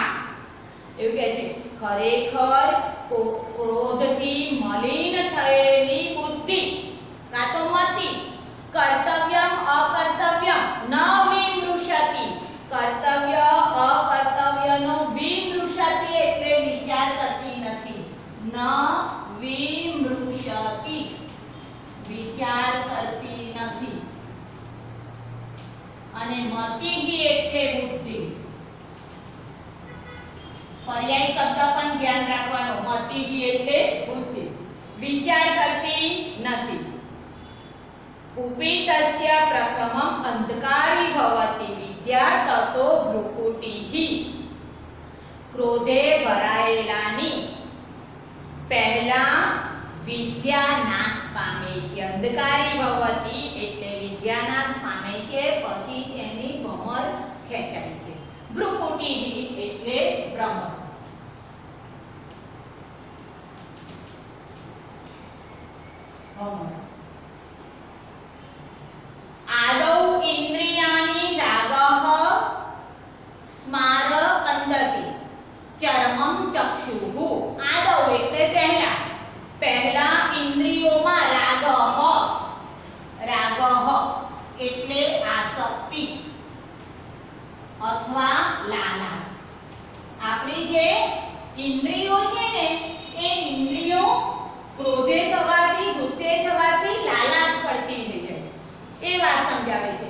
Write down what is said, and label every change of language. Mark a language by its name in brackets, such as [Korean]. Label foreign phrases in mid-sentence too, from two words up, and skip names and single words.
[Gujarati] એવું કહે છે ખરેખર ક્રોધથી મલિન થયેલી બુદ્ધિ કાં તો [Sanskrit] मति कर्तव्यम अकर्तव्यम न विमृक्षति [Gujarati] કર્તવ્ય અકર્તવ્યનો વિમૃક્ષતિ એટલે વિચાર કરતી નથી। [Sanskrit] न विमृक्षति [Gujarati] વિચાર કરતી નથી અને મતિઃ એટલે બુદ્ધિ। પર્યાય શબ્દ પણ ધ્યાન રાખવાનો મતિઃ એટલે બુદ્ધિ વિચાર કરતી નથી। [Sanskrit] कुपितस्य प्रथमं अंधकारी भवति विद्या ततो भ्रुकुटिः। [Gujarati] ક્રોધે ભરાયેલાની પહેલા વિદ્યા નાશ પામે છે। [Sanskrit] अंधकारी भवति [Gujarati] એટલે વિદ્યા નાશ પામે છે પછી તેની ભમર ખેંચાય છે। ભ્રુકુટિः એટલે ભ્રમર। [Sanskrit] आदौ इंद्रियाणि रागः स्मार कंदति चरमं चक्षुः। [Gujarati] आदौ એટલે પહેલા इंद्रियोમાં रागः એટલે આસક્તિ અથવા લાલાશ. આપણી જે ઇન્દ્રિયો છે ને એ ઇન્દ્રિયો ક્રોધે થવાથી ગુસ્સે થવાથી લાલાશ પડતી થઈ જાય એ વાત સમજાવે છે.